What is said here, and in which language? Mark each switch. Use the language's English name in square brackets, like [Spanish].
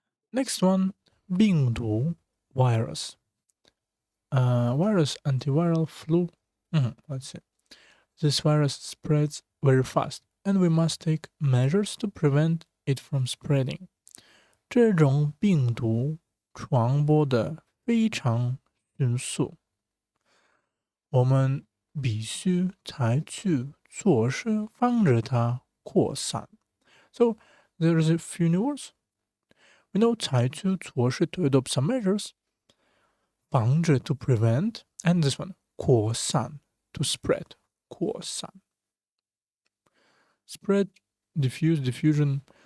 [English] Next one, 病毒 virus. Virus, antiviral, flu. Let's see. This virus spreads very fast, and we must take measures to prevent it from spreading. [Chinese] 这种病毒传播的非常迅速，我们必须采取措施防止它扩散。 [English] So there's a few new words. We know 采取措施 to adopt some measures. 防止 to prevent, and this one 扩散 to spread. 扩散 spread, diffuse, diffusion.